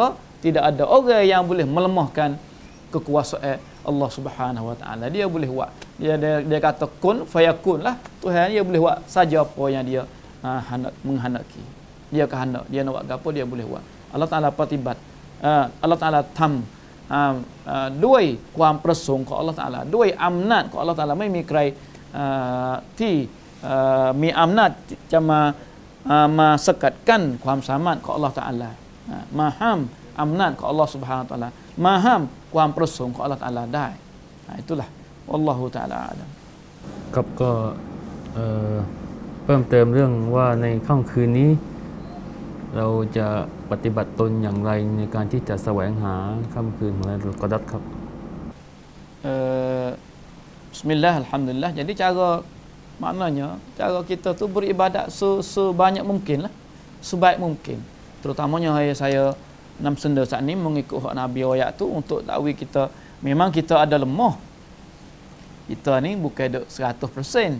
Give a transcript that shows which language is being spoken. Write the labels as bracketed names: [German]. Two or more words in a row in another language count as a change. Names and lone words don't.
[Malay] Tidak ada orang yang boleh melemahkan kekuasaan Allah Subhanahu Wa Taala. Dia boleh buat. Dia kata [Arabic] كن فيكون [Malay] lah. Tuhan dia boleh buat saja apa yang dia menghendaki. Dia kehendak, dia nak buat gapo dia boleh buat. [Thai] Allah Taala patibat. Allah Taala tam ด้วยความประสงค์ของ Allah Taala ด้วยอำนาจของ Allah Taala ไม่มีใครที่มีอำนาจจะมาสกัดกั้นความสามารถของ Allah Taala มาห้ามอำนาจของ Allah Subhanahu Wa Taala มาห้ามความประสงค์ของ Allah Taala ได้ itulah [Arabic] والله تعالى أعلم [Thai] ครับก็เพิ่มเติมเรื่องว่าในค่ำคืนนี้เราจะปฏิบัติตนอย่างไรในการที่จะแสวงหาค่ำคืนของลาอิลกอดัรครับ [Arabic] بسم الله، الحمد لله. [Malay] Jadi maknanya cara kita tu beribadat sebanyak mungkin lah, sebaik mungkin. Terutamanya saya nam senda saat ni mengikut hak Nabi ayat tu untuk takwil kita. Memang kita ada lemah. Kita ni bukan duk 100%.